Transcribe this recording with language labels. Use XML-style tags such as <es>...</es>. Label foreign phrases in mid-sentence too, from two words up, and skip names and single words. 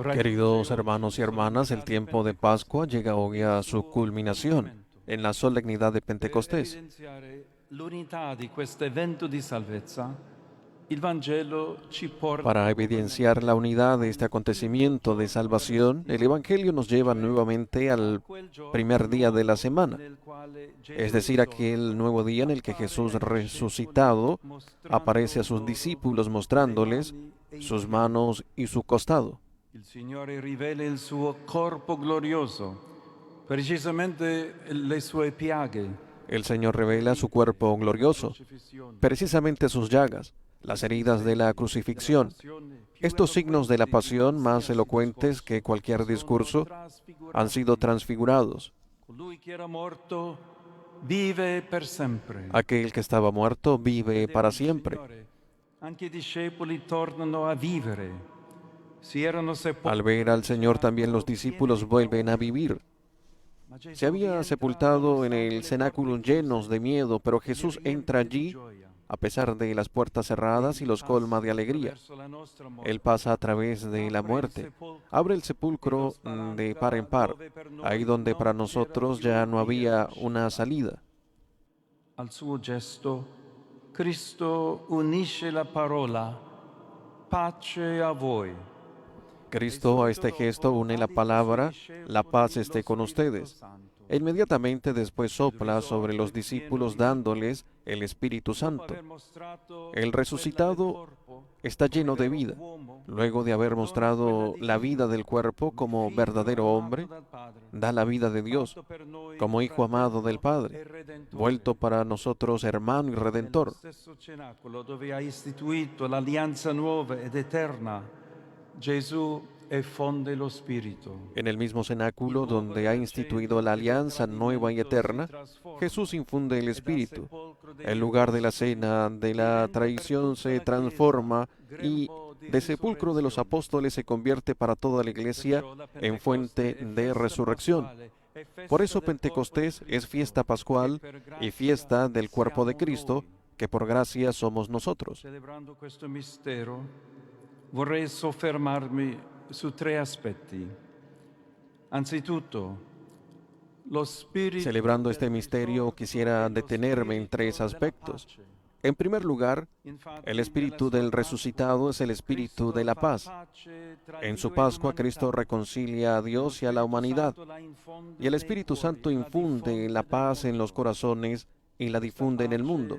<es>Queridos hermanos y hermanas, el tiempo de Pascua llega hoy a su culminación en la solemnidad de Pentecostés.</es> <it>Per evidenziare l'unità di questo evento di salvezza, il Vangelo ci porta.</it> <es>Para evidenciar la unidad de este acontecimiento de salvación, el Evangelio nos lleva nuevamente al primer día de la semana, es decir, aquel nuevo día en el que Jesús resucitado aparece a sus discípulos mostrándoles sus manos y su costado.</es> <it>Il Signore rivela il suo corpo glorioso, precisamente le sue piaghe,</it> <es>El Señor revela su cuerpo glorioso, precisamente sus llagas, las heridas de la crucifixión. Estos signos de la pasión, más elocuentes que cualquier discurso, han sido transfigurados.</es> <it>Colui che era morto vive per sempre.</it> <es>Aquel que estaba muerto vive para siempre.</es> <it>Anche i discepoli tornano a vivere. Si erano sepolti.</it> <es>Al ver al Señor también los discípulos vuelven a vivir. Se había sepultado en el cenáculo llenos de miedo, pero Jesús entra allí a pesar de las puertas cerradas y los colma de alegría. Él pasa a través de la muerte, abre el sepulcro de par en par, ahí donde para nosotros ya no había una salida.</es> <it>Al suo gesto, Cristo unisce la parola pace a voi.</it> <es>Cristo a este gesto une la palabra, la paz esté con ustedes. E inmediatamente después sopla sobre los discípulos dándoles el Espíritu Santo. El resucitado está lleno de vida. Luego de haber mostrado la vida del cuerpo como verdadero hombre, da la vida de Dios, como Hijo amado del Padre, vuelto para nosotros hermano y redentor.</es> <it>Stesso cenacolo dove ha istituito l'alleanza nuova ed eterna, Gesù fonde lo Spirito.</it> <es>En el mismo cenáculo donde ha instituido la alianza nueva y eterna, Jesús infunde el Espíritu. El lugar de la cena de la traición se transforma y de sepulcro de los apóstoles se convierte para toda la iglesia en fuente de resurrección. Por eso Pentecostés es fiesta pascual y fiesta del cuerpo de Cristo, que por gracia somos nosotros.</es> <it>Celebrando questo mistero, vorrei soffermarmi su tre aspetti. Anzitutto, lo Spirito.</it> <es>Celebrando este misterio, quisiera detenerme en tres aspectos. En primer lugar, el espíritu del resucitado es el espíritu de la paz. En su Pascua, Cristo reconcilia a Dios y a la humanidad, y el Espíritu Santo infunde la paz en los corazones y la difunde en el mundo.</es>